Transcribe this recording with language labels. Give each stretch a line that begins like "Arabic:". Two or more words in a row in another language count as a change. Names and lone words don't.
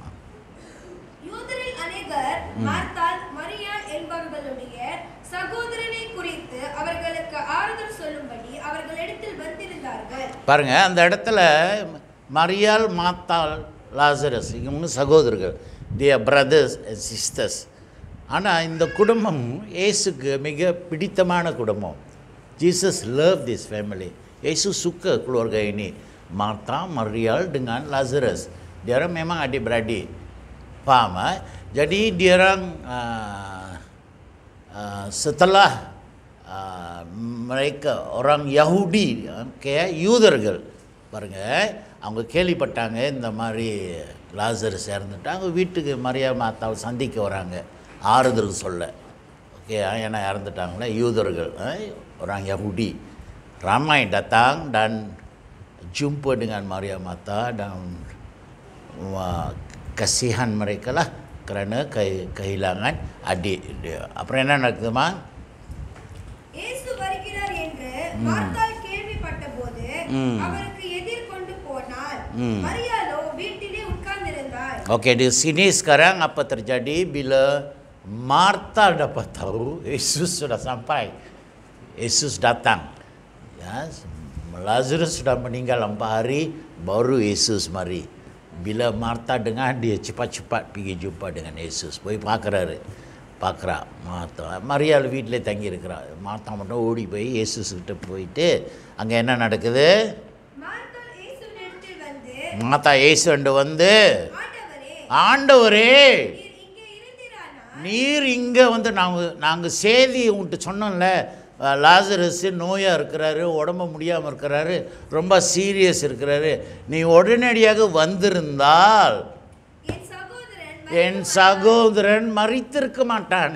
Tamil: யூதரில் அநேகர் மார்த்தாள், மரியாள் என்பவர்களுடைய சகோதரனை குறித்து அவர்களுக்கு ஆறுதல் சொல்லும்படி அவர்களிடத்தில் வந்திருந்தார்கள். பாருங்க, அந்த இடத்துல மரியாள், மார்த்தாள், லாசரஸ் இவங்க சகோதரர்கள்,
English: their brothers and sisters.
Tamil: ஆனால் இந்த குடும்பம் இயேசுக்கு மிக பிடித்தமான குடும்பம்.
English: Jesus loved this family.
Malay: Yesus suka keluarga ini. Martha, Marial dengan Lazarus. Dia orang memang adik-beradik. Faham? Jadi dia orang setelah mereka orang Yahudi, kayak
Tamil: யூதர்கள் பாருங்க, அவங்க கேள்விப்பட்டாங்க இந்த மாதிரி லாசரஸ் இறந்துட்டு அவங்க வீட்டுக்கு மரியா மாத்தாவை சந்திக்க வராங்க, ஆறுதல் சொல்ல. ஓகே, ஏன்னா இறந்துட்டாங்களே யூதர்கள்,
Malay: orang Yahudi. Ramai datang dan jumpa dengan Maria Martha dan kasihan mereka lah kerana kehilangan adik dia.
Tamil: Aப்புறம் என்ன நடக்குதுமா? இயேசு வருகிறார் என்று மார்த்தாள் கேள்விப்பட்டபோது அவருக்கு எதிர்கொண்டு போனாள். மரியாளோ வீட்டிலே உட்கார்ந்திருந்தாள்.
Malay: Okey, di sini sekarang apa terjadi bila Martha dapat tahu Yesus sudah sampai. Yesus datang. Ya, Lazarus sudah meninggal 4 hari, baru Yesus mari. Bila Martha dengar, dia cepat-cepat pergi jumpa dengan Yesus.
Tamil: போய் பார்க்குறாரு, பார்க்குறா மார்த்தா. மரியாள் வீட்டிலே தங்கி இருக்கிறா. மார்த்தா மட்டும் ஓடி போய் இயேசுக்கிட்ட போயிட்டு அங்கே என்ன நடக்குது? மார்த்தா இயேசுண்டு வந்து, ஆண்டவரே நீர் இங்கே வந்து நாங்கள் செய்தி உன்ட்டு சொன்னோம்ல, லாசரஸ் நோயாக இருக்கிறாரு, உடம்பு முடியாமல் இருக்கிறாரு, ரொம்ப சீரியஸ் இருக்கிறாரு, நீ உடனடியாக வந்திருந்தால் என் சகோதரன் மரித்திருக்க மாட்டானே.